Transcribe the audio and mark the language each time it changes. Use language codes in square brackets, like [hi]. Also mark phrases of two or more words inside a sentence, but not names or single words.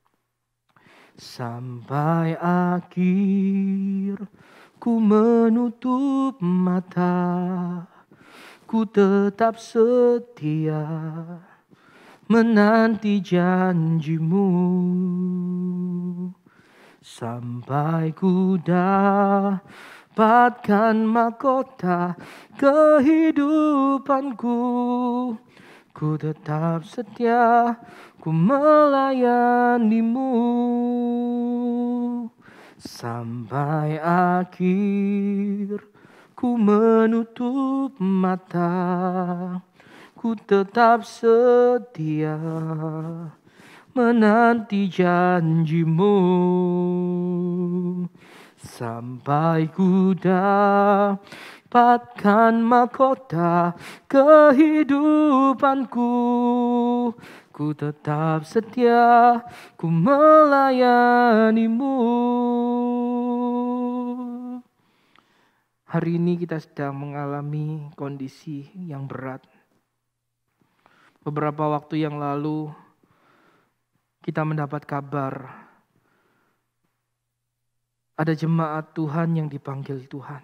[id] Sampai akhir ku menutup mata, ku tetap setia menanti janjimu. Sampai ku dapatkan mahkota kehidupanku, ku tetap setia, ku melayanimu. Sampai akhir ku menutup mata, ku tetap setia menanti janjimu. Sampai ku dapatkan mahkota kehidupanku, ku tetap setia, ku melayanimu. Hari ini kita sedang mengalami kondisi yang berat. Beberapa waktu yang lalu kita mendapat kabar ada jemaat Tuhan yang dipanggil Tuhan.